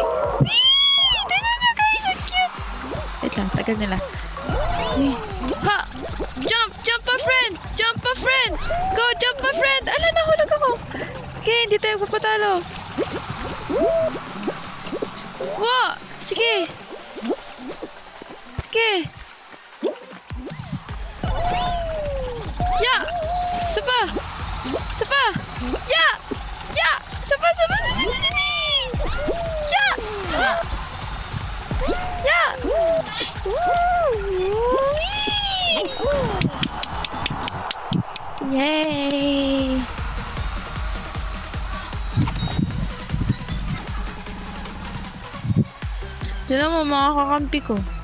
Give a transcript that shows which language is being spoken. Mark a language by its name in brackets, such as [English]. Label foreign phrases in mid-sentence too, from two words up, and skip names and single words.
[Filipino] Wee! [English] Tignan nyo, guys. [Filipino] Ang cute. Wait lang. Tagal nila. [English] Wee. Ha! Jump! Jump pa, friend! Jump pa, friend! [Filipino] Go! Jump pa, friend! Nahulog ako. Okay, hindi tayo papatalo. [English] Wow! Sige! Yeah! Sapa! Yeah! Sapa! Yeah! Yeah! Yay! [Filipino] Diyan naman mga kakampi ko.